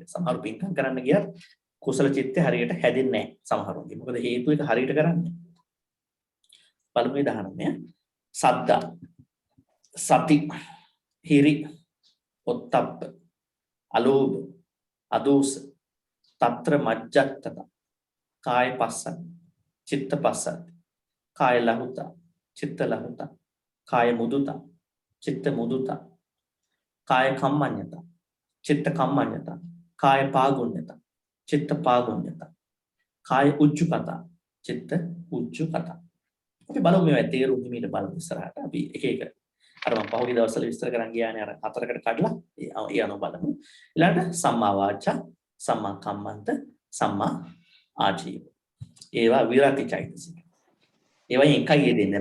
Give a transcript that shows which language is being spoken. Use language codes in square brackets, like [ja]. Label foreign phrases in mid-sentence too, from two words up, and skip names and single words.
[si] සමහරු පින්කම් කරන්න ගියත් කුසල චිත්තය හරියට හැදෙන්නේ නැහැ සමහරුන්ගේ. මොකද හේතු එක හරියට කරන්නේ. පළමුවේ 19 සද්දා [pi] සති හිරි ඔත්තප්ප අලෝභ අදෝස తත්‍ර මජ්ජත්තත කාය පස්සත් චිත්ත පස්සත් කාය ලහුත චිත්ත ලහුත කාය මුදුත චිත්ත මුදුත කාය කම්මඤ්ඤත චිත්ත කම්මඤ්ඤත කාය පාගුඤ්ඤත චිත්ත පාගුඤ්ඤත කාය උච්චකත චිත්ත උච්චකත. [si] අපි බලමු මේ තේරුම් හිමීට බලමු ඉස්සරහට. අපි එක එක අර මම පහුගිය දවස්වල විස්තර කරන් ගියානේ අර හතරකට කඩලා ඒ අනුව බලමු. [pi] ඊළඟට සම්මා වාචා සම්මා කම්මන්ත සම්මා ආජීව. [si] ඒවා විරති චෛතසික. ඒවා එකයි යෙදෙන්නේ.